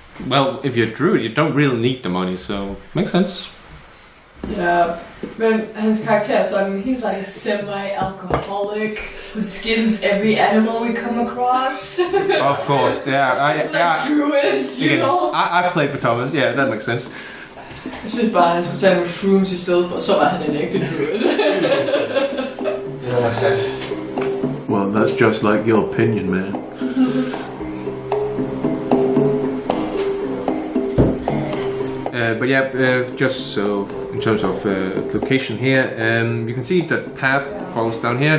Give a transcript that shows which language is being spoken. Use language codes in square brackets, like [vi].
[en] Well, if you're a druid, you don't really need the money, so makes sense. [da] Ja, men hans karakter er sådan, [en] he's like a semi-alcoholic who skins every animal we come across. Of course, yeah. Like druids, you know? I've played with Thomas, yeah, that makes sense. [da] Jeg synes bare, at han skulle tage nogle shrooms i stedet for, så var han en ægte druid. [en] Well, that's just like your opinion, man. But yeah, just so in terms of location here, you can see that path falls down here.